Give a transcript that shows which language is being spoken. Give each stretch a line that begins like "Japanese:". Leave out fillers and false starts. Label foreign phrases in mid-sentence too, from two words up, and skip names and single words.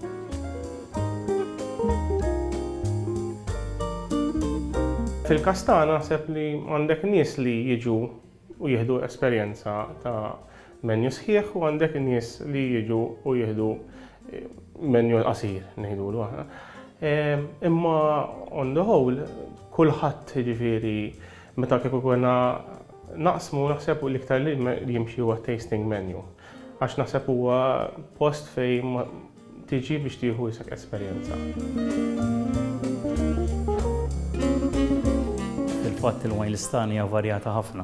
Maltese: Fil-kastana naħseb li għandek nies li jiġu u jieħdu esperjenza ta' menju sħiħ u għandek nies li jiġu u jieħdu menju qasir ngħidulu aħna. Imma
English: on the whole
Maltese: kulħadd jiġifieri meta kieku konna naqsmu naħseb l-iktar li jimxi huwa
English: tasting menu.
Maltese: Għax naħseb huwa post fejn tiġi biex tieħu isek esperjenza. Fil-fatt il-wine listani hija varjata ħafna.